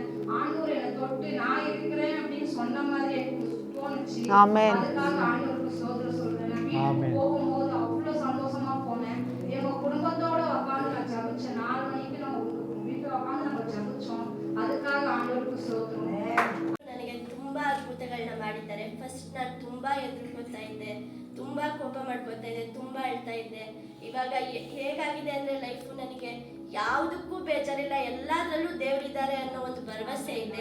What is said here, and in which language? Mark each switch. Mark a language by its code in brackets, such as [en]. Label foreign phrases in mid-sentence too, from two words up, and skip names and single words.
[ta] ஆண்டவர் என்னை தொட்டு நான் இருக்கிறேன் அப்படின்னு சொன்ன மாதிரி எனக்கு தோணுச்சு. அதுக்காக ஆண்டவருக்கு சோதனை சொல்றேன். நான் வீட்டுக்கு போகும்போது அவ்வளோ சந்தோஷமா போனேன். எங்க குடும்பத்தோட உட்காந்து நான் ஜபிச்சேன். 4 மணிக்கு நம்ம வீட்டில் உட்காந்து நம்ம ஜபிச்சோம். [kn] அதுக்காக ಆಂಡವರಿಗೆ ಸ್ತೋತ್ರ. ನನಗೆ ತುಂಬಾ ಅದ್ಭುತಗಳನ್ನ ಮಾಡಿದ್ದಾರೆ. ಫಸ್ಟ್ ನಾನು ತುಂಬಾ ಹೆದರ್ಕೊತಾ ತುಂಬಾ ಕೋಪ ಮಾಡ್ಕೊತಾ ಇದ್ದೆ, ತುಂಬಾ ಅಳ್ತಾ ಇದ್ದೆ. ಇವಾಗ ಹೇಗಾಗಿದೆ ಅಂದ್ರೆ ಲೈಫು ನನಗೆ ಯಾವುದಕ್ಕೂ ಬೇಜಾರಿಲ್ಲ, ಎಲ್ಲದರಲ್ಲೂ ದೇವರಿದ್ದಾರೆ ಅನ್ನೋ ಒಂದು ಭರವಸೆ ಇದೆ.